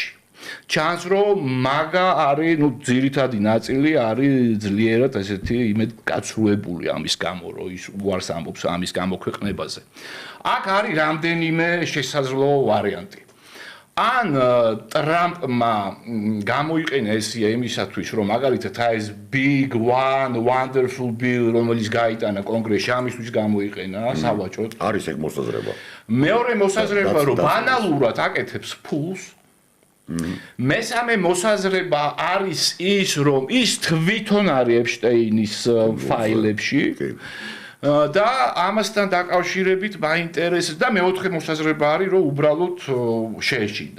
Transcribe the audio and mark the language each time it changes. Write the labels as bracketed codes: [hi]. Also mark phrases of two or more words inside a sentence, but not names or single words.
[ka] ჩანს რომ მაგა არის, ნუ ძირითადი ნაწილი არის ძლიერად ესეთი იმედგაცრუებული ამის გამო, რომ ის უარს ამბობს ამის გამოქვეყნებაზე. აქ არის რამდენიმე შესაძლო ვარიანტი. ან ტრამპმა გამოიყენა ესია იმისათვის რომ მაგალითად ეს [en] big one wonderful bill [ka] რომელიც გაიტანა კონგრესში ამისთვის გამოიყენა სავაჭროდ არის ეგ მოსაზრება მეორე მოსაზრება რომ ბანალურად აკეთებს ფულს მესამე მოსაზრება არის ის რომ ის თვითონ არის ეპშტეინის ფაილებში და ამასთან დაკავშირებით მაინტერესებს და მეოთხე მოსაზრება არის რომ უბრალოდ შეეშინდა.